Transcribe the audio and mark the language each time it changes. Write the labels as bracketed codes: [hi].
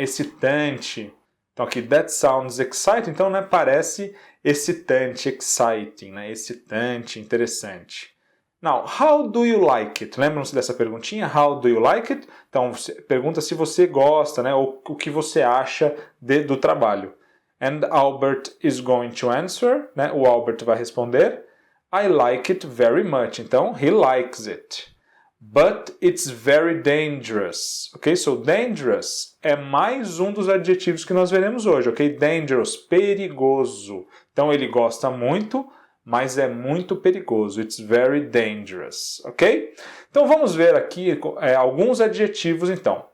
[pt] Excitante. Então, aqui, [en] that sounds exciting. [pt] Então, né? Parece excitante, exciting, né? Excitante, interessante. [en] Now, how do you like it? [pt] Lembram-se dessa perguntinha? [en] How do you like it? [pt] Então, pergunta se você gosta, né? Ou o que você acha do trabalho. [en] And Albert is going to answer, [pt] né? O Albert vai responder, [en] I like it very much. Então, he likes it. But it's very dangerous. Ok? [pt] So, dangerous é mais um dos adjetivos que nós veremos hoje, ok? Dangerous, perigoso. Então, ele gosta muito, mas é muito perigoso. [en] It's very dangerous, ok? [pt] Então, vamos ver aqui alguns adjetivos, então.